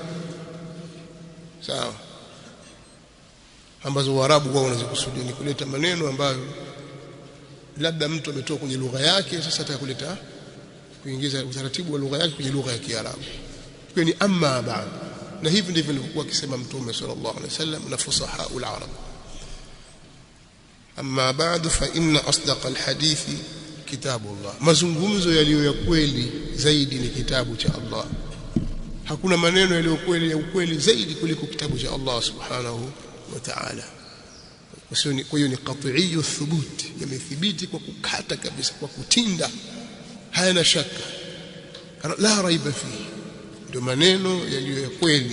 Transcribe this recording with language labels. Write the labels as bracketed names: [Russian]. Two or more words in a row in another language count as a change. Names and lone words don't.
[Swahili] Sawa, ambazo Waarabu wao wanazikusudia ni kuleta maneno ambayo labda mtu ametoka kwenye lugha yake, sasa atakuleta kuingiza utaratibu wa lugha yake kwenye lugha ya Kiarabu. Kwa ni [Arabic] أما بعد, [Swahili] na hivi ndivyo alikuwa akisema Mtume [Arabic] صلى الله عليه وسلم [Swahili] na [Arabic] فصحاء العرب. أما بعد فإن أصدق الحديث كتاب الله, [Swahili] mazungumzo yaliyo ya kweli zaidi ni kitabu cha Allah. Hakuna maneno yaliyo kweli ya ukweli zaidi kuliko kitabu cha Allah [Arabic] سبحانه وتعالى. [Swahili] Kwa hiyo ni [Arabic] قطعي الثبوت, [Swahili] yamethibiti kwa kukata kabisa, kwa kutinda, hayana shaka, [Arabic] لا ريب فيه, [Swahili] ndio maneno yaliyo ya kweli.